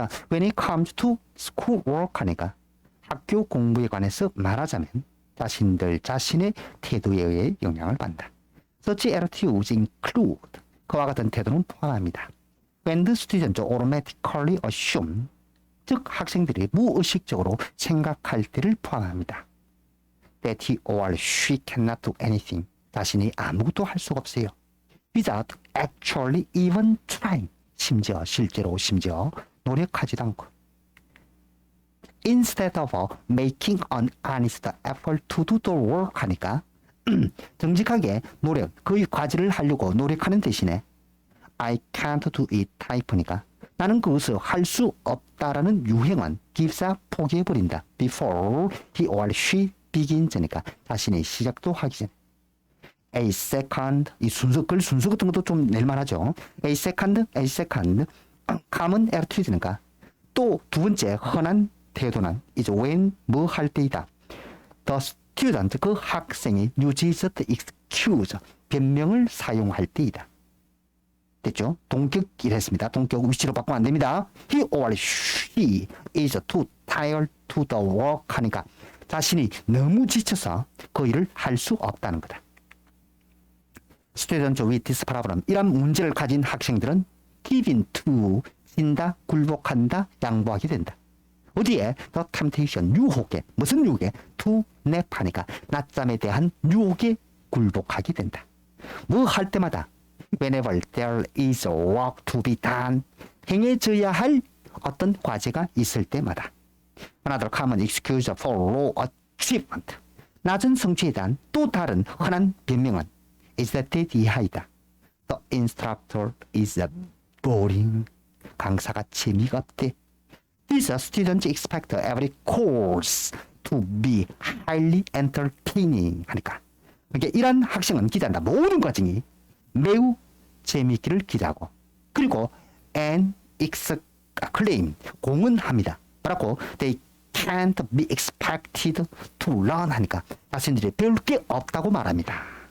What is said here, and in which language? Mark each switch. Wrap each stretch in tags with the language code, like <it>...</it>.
<ko>자,</ko> <en>when it comes to school work</en> <ko>하니까 학교 공부에 관해서 말하자면 자신들 자신의 태도에 의해 영향을 받는다.</ko> <en>Such attitudes include</en> <ko>그와 같은 태도는 포함합니다.</ko> <en>When the students automatically assume</en> <ko>즉 학생들이 무의식적으로 생각할 때를 포함합니다.</ko> <en>That he or she cannot do anything</en> <ko>자신이 아무것도 할 수가 없어요.</ko> <en>Without actually even trying</en> <ko>실제로 노력하지도 않고</ko> <en>instead of making an honest effort to do the work</en> <ko>하니까 정직하게 그 과제를 하려고 노력하는 대신에</ko> <en>I can't do it</en> <ko>타입이니까 나는 그것을 할 수 없다라는 유행은</ko> <en>gives up</en> <ko>포기해버린다.</ko> <en>Before he or she begins니까</en> <ko>자신의 시작도 하기 전에</ko> <en>A second,</en> <ko>이 순서, 글 순서 같은 것도 좀 낼만하죠.</ko> <en>A second, common attitude니까</en> <ko>또 두 번째 흔한 태도는</ko> <en>is when</en> <ko>뭐 할 때이다.</ko> <en>The student,</en> <ko>그 학생이</ko> <en>uses the excuse,</en> <ko>변명을 사용할 때이다. 됐죠? 동격이랬습니다. 동격 위치로 바꾸면 안 됩니다.</ko> <en>He or she is too tired to the work</en> <ko>하니까 자신이 너무 지쳐서 그 일을 할 수 없다는 거다.</ko> <en>Students with this problem.</en> <ko>이런 문제를 가진 학생들은</ko> <en>give in to,</en> <ko>진다, 굴복한다, 양보하게 된다. 어디에?</ko> <en>The temptation,</en> <ko>유혹에. 무슨 유혹에?</ko> <en>To nap</en> <ko>하니까 낮잠에 대한 유혹에 굴복하게 된다. 뭐 할 때마다</ko> <en>whenever there is work to be done,</en> <ko>행해져야 할 어떤 과제가 있을 때마다.</ko> <en>Another common excuse for low achievement.</en> <ko>낮은 성취에 대한 또 다른 흔한 변명은</ko> <en>is that</en> <ko>이하이다.</ko> <en>The instructor is boring.</en> <ko>강사가 재미가 없대.</ko> <en>These students expect every course to be highly entertaining</en> <ko>하니까. 그러니까 이런 학생은 기대한다. 모든 과정이 매우 재미있기를 기대하고 그리고</ko> <en>and exclaim</en> <ko>공언합니다. 뭐라고?</ko> <en>They can't be expected to learn</en> <ko>하니까 자신들이 배울 게 없다고 말합니다.</ko>